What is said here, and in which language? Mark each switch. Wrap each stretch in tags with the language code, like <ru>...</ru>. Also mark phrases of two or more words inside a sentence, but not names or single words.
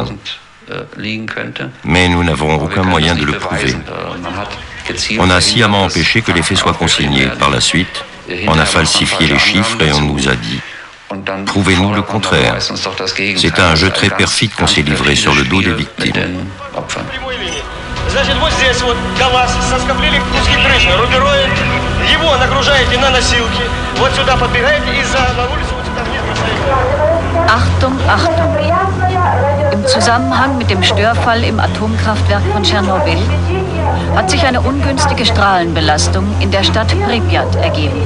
<fr>Mais nous n'avons aucun moyen de le prouver. On a sciemment empêché que les faits soient consignés. Par la suite, on a falsifié les chiffres et on nous a dit « Prouvez-nous le contraire ». C'est un jeu très perfide qu'on s'est livré sur le dos des victimes.</fr> <ru>Значит, вот здесь вот КамАЗ со скоплением куски крыши, рубероид, его нагружаете на носилки, вот сюда подбегаете и на улицу вот сюда вниз бросаете.</ru> <de>Achtung, Achtung! Im Zusammenhang mit dem Störfall im Atomkraftwerk von Tschernobyl hat sich eine ungünstige Strahlenbelastung in der Stadt Pripyat ergeben.</de>